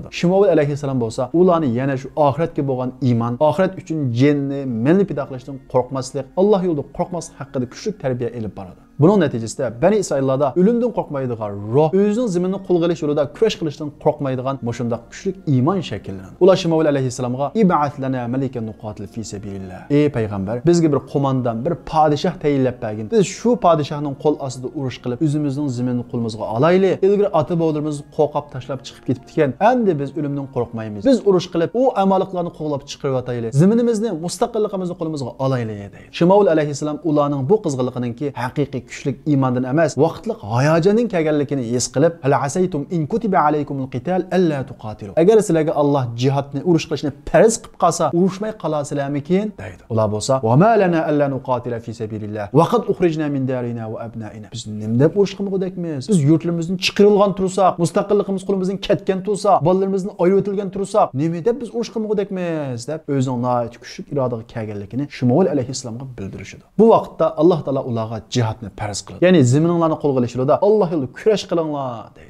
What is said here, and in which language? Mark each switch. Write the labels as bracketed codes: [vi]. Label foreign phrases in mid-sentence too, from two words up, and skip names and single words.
[uz] Shimovil alayhisalom bo'lsa, ularni yana shu oxiratga bo'lgan iymon, oxirat uchun jinni, milni pido qilishdan qo'rqmaslik, Alloh yo'lida qo'rqmaslik haqida kuchli tarbiya elib boradi. Buning natijasida Bani Isroillarda o'limdan qo'rqmaydigan ruh, o'zining ziminni qo'lga olish yo'lida kurash qilishdan qo'rqmaydigan shunday kuchli iymon shakllanadi. Ular Shimovil alayhissalomga [ar] "ابعث لنا ملكا نقاتل في سبيل الله." [uz] Ey payg'ambar, bizga bir qo'mondan, bir podshoh tayinlab bergin. Biz shu podshohning qo'l ostida urush qilib, o'zimizning ziminni qo'limizga olaylik. Ilgari ota-bobolarimizni qo'rqab tashlab chiqib ketibdi ekan. Endi biz o'limdan qo'rqmaymiz. Biz urush qilib, u amoliklarni qo'g'lab chiqarib ataylik. Ziminimizni, mustaqilligimizni qo'limizga olaylik deydi. Shimovil alayhissalom ularning bu qizg'inliginingki haqiqiy kuchli iymondan emas, vaqtliq hayojonning kelganligini his qilib, [ar] "هل عسيتم إن كتب عليكم القتال ألا تقاتلوا." [uz] Agar sizlarga Alloh jihadni, urush qilishni farz qilib qolsa, urushmay qolasizlarmikin deydi. Ular bo'lsa, [ar] "وما لنا ألا نقاتل في سبيل الله وقد أخرجنا من ديارنا وأبنائنا." [uz] Biz nima deb urush qilmoqdakmiz? Biz yurtlarimizdan chiqarilgan tursak, mustaqilligimiz qo'limizdan ketgan tursa, bolalarimizdan ayirib o'tilgan tursak, nima deb biz urush qilmoqdakmiz deb o'zining nihoyat kuchli irodaga kelganligini Shimovil alayhissalomga bildirishdi. Bu vaqtda Alloh taolo ularga jihadni farz qiladi. Ya'ni ziminlarni qo'lga olish yo'lida Alloh yo'lida kurash qilinglar deydi.